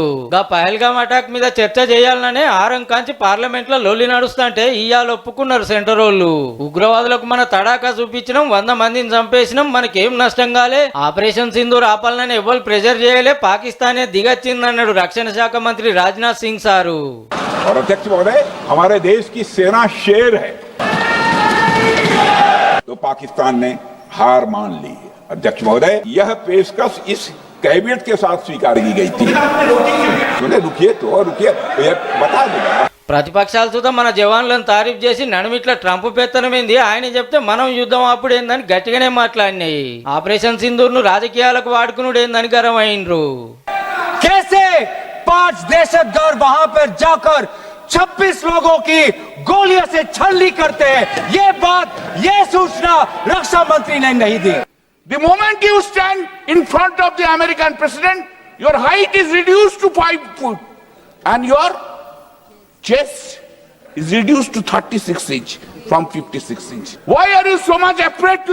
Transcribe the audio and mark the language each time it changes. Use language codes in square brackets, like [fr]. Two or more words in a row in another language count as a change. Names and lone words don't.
[te] గా పహల్గామ్ అటాక్ మీద చర్చ చేయాలనే 6 కాంచి పార్లమెంట్ లో లొల్లి నడుస్తుంటే ఇయాల ఒప్పుకున్నారు సెంటరోళ్ళు. ఉగ్రవాదులకు మన తడాకా చూపించినాం, 100 మందిని చంపేసినాం, మనకేం నష్టం కాలే, ఆపరేషన్ సింధూర్ ఆపాలని ఎవరు ప్రెజర్ చేయలే, పాకిస్తానే దిగచ్చిందన్నాడు రక్షణ శాఖ మంత్రి రాజ్నాథ్ సింగ్ సారు. [hi] अध्यक्ष महोदय, हमारे देश की सेना शेर है, तो पाकिस्तान ने हार मान ली है. अध्यक्ष महोदय, यह पेशकश इस कैबिनेट के साथ स्वीकार की गई थी. रुकिए बता दूंगा. [te] ప్రతిపక్షాలు చూద్దాం మన జవాన్లను తారీఫ్ చేసి నడుమిట్ల ట్రంప్ పెత్తనమైంది ఆయన చెప్తే మనం యుద్ధం అప్పుడేందని గట్టిగానే మాట్లాడినాయి. ఆపరేషన్ సింధూర్ ను రాజకీయాలకు వాడుకునుడు ఏందని గరమైండ్రు. [hi] कैसे 5 दहशतगर्द वहां पर जाकर 26 लोगों की गोलियों से छलनी करते हैं, ये सूचना रक्षा मंत्री ने नहीं दी. [en] The moment you stand in front of the American president, your height is reduced to 5 feet and your chest is reduced to 36 inch from 56 inch. Why are you so much afraid to